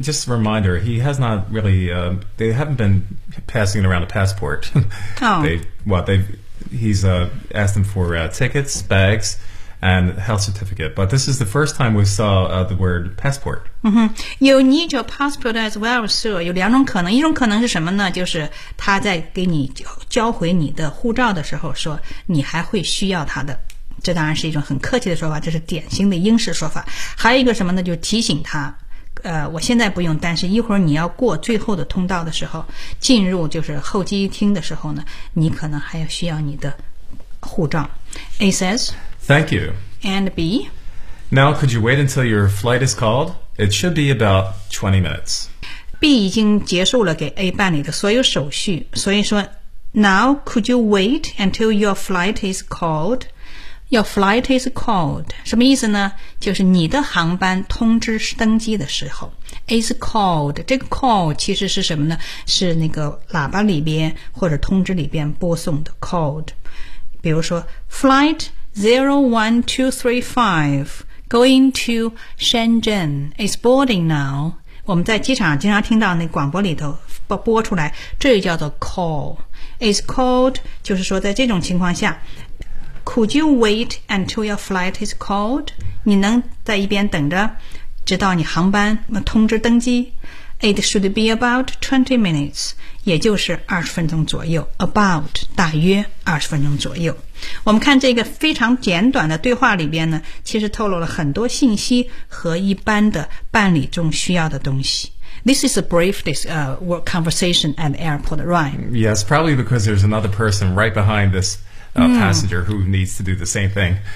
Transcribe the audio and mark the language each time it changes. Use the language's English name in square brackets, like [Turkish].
[English] Just a reminder. He has not really... they haven't been passing around a passport. Oh. He's asked them for tickets, bags, and health certificate. But this is the first time we saw the word passport. Mm-hmm. You need your passport as well, sir. [Chinese] 有两种可能。一种可能是什么呢？就是他在给你交回你的护照的时候说你还会需要他的。这当然是一种很客气的说法这是典型的英式说法还有一个什么呢就提醒他我现在不用但是一会儿你要过最后的通道的时候进入就是候机厅的时候呢你可能还要需要你的护照 [English] A says Thank you And B Now could you wait until your flight is called? It should be about 20 minutes [Chinese] B 已经结束了给 A 办理的所有手续所以说 [English] Now could you wait until your flight is calledYour flight is called. [Chinese] 什么意思呢？就是你的航班通知登机的时候 [English] is called. [Chinese] 这个 call 其实是什么呢？是那个喇叭里边或者通知里边播送的 called. 比如说 [English] Flight 01235 going to Shenzhen is boarding now. [Chinese] 我们在机场经常听到那广播里头播出来，这就叫做 call. [English] Is called [Chinese] 就是说在这种情况下， [English] Could you wait until your flight is called? [Chinese] 你能在一边等着直到你航班通知登机。 [English] It should be about 20 minutes, [Chinese] 也就是20分钟左右。 About, 大约20分钟左右。我们看这个非常简短的对话里边呢，其实透露了很多信息和一般的办理中需要的东西。 [English] This is a brief conversation at the airport, right? Yes, probably because there's another person right behind thisPassenger who needs to do the same thing.